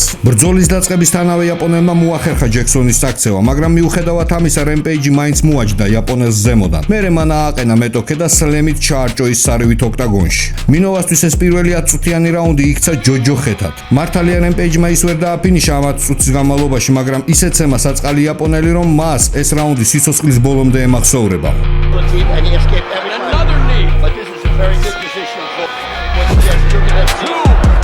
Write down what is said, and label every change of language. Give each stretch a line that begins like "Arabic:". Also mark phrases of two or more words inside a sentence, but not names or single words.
Georgian: ბრძოლის დაწყებისთანავე იაპონელმა მოახერხა ჯექსონის წაქცევა, მაგრამ მიუხედავად ამისა Rampage-ი მაინც მოაჯდა იაპონელს ზემოდან. მერე მან ააყენა მეტოქე და სლემით ჩაარჭო ის სარივით ოქტაგონში. მინოვასთვის ეს პირველი 10 წუთიანი რაუნდი იქცა ჯოჯოხეთად. მართალია Rampage-მა ის ვერ დააფინიშა ამ 10 წუთის განმავლობაში, მაგრამ ისეთ ცემა საწყალი იაპონელი, რომ მას ეს რაუნდი სიცოცხლის ბოლომდე ემახსოვრება.
English: And he escaped every time. Another knee. But this is a very good position for what he just took it up.